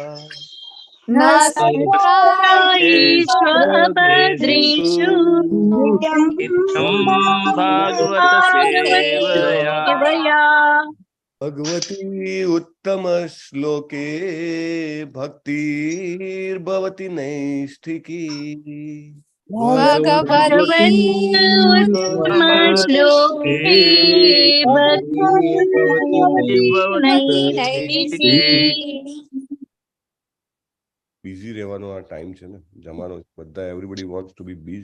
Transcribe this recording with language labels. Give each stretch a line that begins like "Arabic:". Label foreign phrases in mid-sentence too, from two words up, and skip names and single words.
Sanskrit: भद्रेषु भागवत सेवया भगवती उत्तम श्लोके भक्तिर्भवति नैष्ठिकी
Gujarati: બિઝી રહેવાનો આ ટાઈમ છે ને, જમાનો બધા
English: everybody wants to be